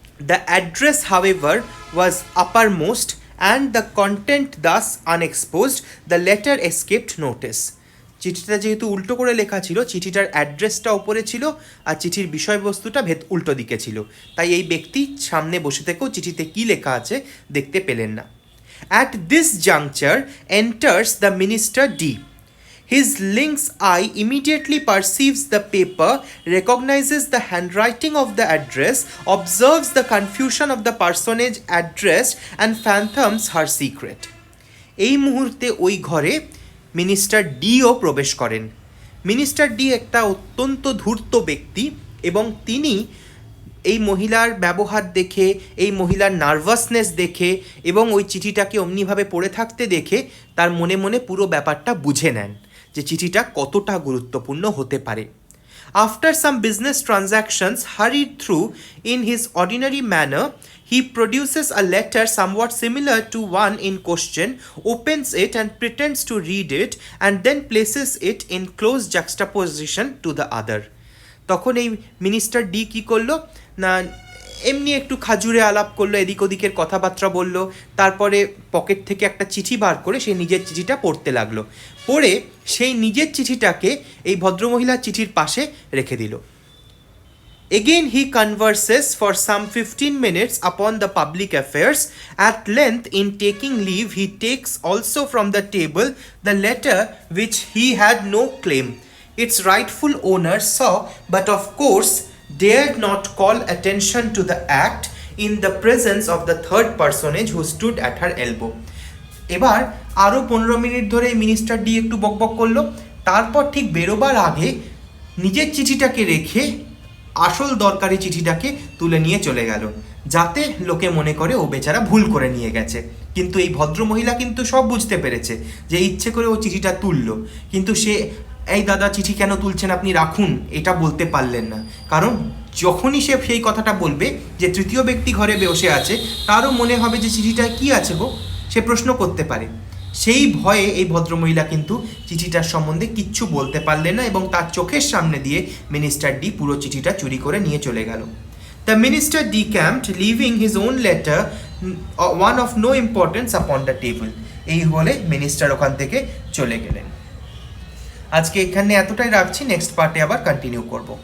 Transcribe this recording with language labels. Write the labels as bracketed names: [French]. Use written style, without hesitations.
[English] The address, however, was uppermost, and the content thus unexposed, the letter escaped notice. [Bangla] চিঠিটা যেহেতু উল্টো করে লেখা ছিল, চিঠিটার অ্যাড্রেসটা ওপরে ছিল আর চিঠির বিষয়বস্তুটা উল্টো দিকে ছিল, তাই এই ব্যক্তি সামনে বসে থেকেও চিঠিতে কী লেখা আছে দেখতে পেলেন না। [English] At this juncture enters the minister D. His lynx eye immediately perceives the paper, recognizes the handwriting of the address, observes the confusion of the personage addressed, and fathoms her secret. [Bangla] এই মুহূর্তে ওই ঘরে minister deo প্রবেশ করেন। Minister D একটা অত্যন্ত ধূর্ত ব্যক্তি এবং তিনি এই মহিলার ব্যবহার দেখে, এই মহিলার নার্ভাসনেস দেখে এবং ওই চিঠিটাকে অমনিভাবে পড়ে থাকতে দেখে তার মনে মনে পুরো ব্যাপারটা বুঝে নেন যে চিঠিটা কতটা গুরুত্বপূর্ণ হতে পারে। [English] After some business transactions hurried through in his ordinary manner, he produces a letter somewhat similar to one in question, opens it and pretends to read it, and then places it in close juxtaposition to the other. [Bangla] তখন এই minister D কী করলো না, এমনি একটু খাজুরে আলাপ করলো, এদিক ওদিকের কথাবার্তা বলল, তারপরে পকেট থেকে একটা চিঠি বার করে সেই নিজের চিঠিটা পড়তে লাগলো। পড়ে সেই নিজের চিঠিটাকে এই ভদ্রমহিলার চিঠির পাশে রেখে দিল। [English] Again he converses for some 15 minutes upon the public affairs. At length, in taking leave, he takes also from the table the letter which he had no claim. Its rightful owner saw, but of course dared not call attention to the act in the presence of the third personage who stood at her elbow. [Bangla] এবার আরও 15 minute ধরে minister D একটু বকবক করলো, তারপর ঠিক বেরোবার আগে নিজের চিঠিটাকে রেখে আসল দরকারি চিঠিটাকে তুলে নিয়ে চলে গেল, যাতে লোকে মনে করে ও বেচারা ভুল করে নিয়ে গেছে। কিন্তু এই ভদ্রমহিলা কিন্তু সব বুঝতে পেরেছে যে ইচ্ছে করে ও চিঠিটা তুললো, কিন্তু সে এই দাদা চিঠি কেন তুলছেন আপনি রাখুন এটা বলতে পারলেন না, কারণ যখনই সে সেই কথাটা বলবে যে তৃতীয় ব্যক্তি ঘরে বসে আছে তারও মনে হবে যে চিঠিটা কী আছে গো, সে প্রশ্ন করতে পারে। সেই ভয়ে এই ভদ্রমহিলা কিন্তু চিঠিটার সম্বন্ধে কিচ্ছু বলতে পারলেন না এবং তার চোখের সামনে দিয়ে মিনিস্টার ডি পুরো চিঠিটা চুরি করে নিয়ে চলে গেল। [English] The minister decamped, leaving his own letter, one of no importance, upon the table. [Bangla] এই বলে মিনিস্টার ওখান থেকে চলে গেলেন। আজকে এখানে এতটাই রাখছি, নেক্সট পার্টে আবার কন্টিনিউ করব।